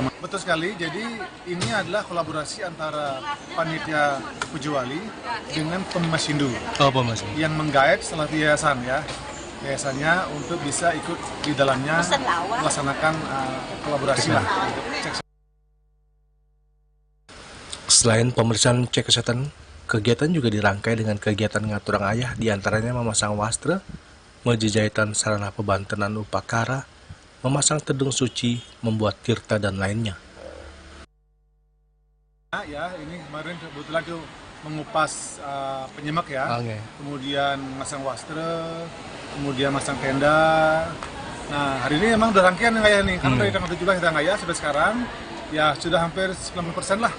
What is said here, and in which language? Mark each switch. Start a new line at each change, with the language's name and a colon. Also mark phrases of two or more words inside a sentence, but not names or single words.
Indonesian: Betul sekali, jadi ini adalah kolaborasi antara panitia Pujo Wali dengan Pemasindo yang menggait setelah yayasan ya. Yayasannya untuk bisa ikut di dalamnya melaksanakan kolaborasi lah. Selain pemeriksaan cek kesehatan, kegiatan juga dirangkai dengan kegiatan
Balinese: ngaturang ayah,
Indonesian: diantaranya memasang wastra, menjejahitan sarana
Balinese: pebantenan upakara,
Indonesian: memasang tedung suci, membuat tirta dan lainnya. Ya, ini kemarin kebetulan tuh mengupas penyemak ya, kemudian masang wastra, kemudian masang tenda. Nah hari ini memang udah rangkaian yang ngayah nih, karena dari tanggal 17 kita ngayah sampai sekarang ya sudah hampir 90% lah.